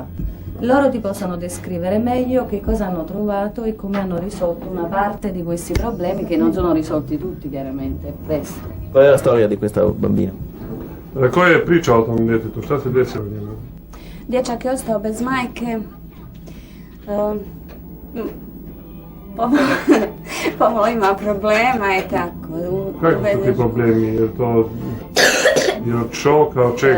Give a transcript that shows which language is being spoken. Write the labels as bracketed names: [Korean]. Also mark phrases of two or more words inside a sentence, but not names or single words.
[Italian] Loro ti possono descrivere meglio che cosa hanno trovato e come hanno risolto una parte di questi problemi, che non sono risolti tutti chiaramente. Presto. Qual è la storia di questa bambina? [Bosnian] Koja je priča o tom djetetu? Šta se desilo njemu? Dječak je ostao bez majke. Pomalo ima problema i tako. Kakvi su ti problemi? Je to od šoka, od čega?